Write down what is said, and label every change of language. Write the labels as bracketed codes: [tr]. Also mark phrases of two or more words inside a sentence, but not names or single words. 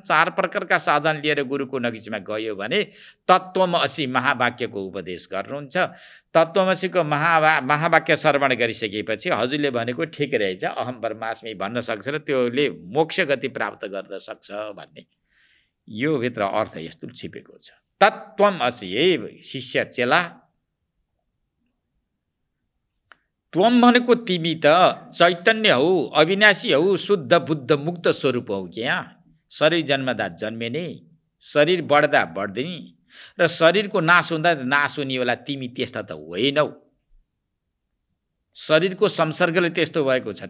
[ne] 4 प्रकारका साधन लिएर गुरुको नजिकमा गयो भने तत्त्वमसि महावाक्यको उपदेश गर्नुहुन्छ। तत्त्वमसिको महावाक्य श्रवण गरिसकेपछि हजुरले भनेको ठिक रहेछ, [sa] अहम ब्रह्मास्मि [ne] भन्न सक्छ र त्योले मोक्ष गति प्राप्त गर्न सक्छ भन्ने यो भित्र अर्थ यस्तो छिपेको छ। तत्त्वमसि, हे शिष्य चेला, त्वम भनेको तिमी त चैतन्य हौ, अविनाशी हौ, शुद्ध बुद्ध मुक्त स्वरूप हौ। क्या शरीर जन्मदा जन्मिने, शरीर बढ्दा बढ्दिने र शरीरको नाश हुँदा नाश हुनेवाला तिमी त्यस्ता त होइनौ। शरीरको संसर्गले त्यस्तो भएको छ।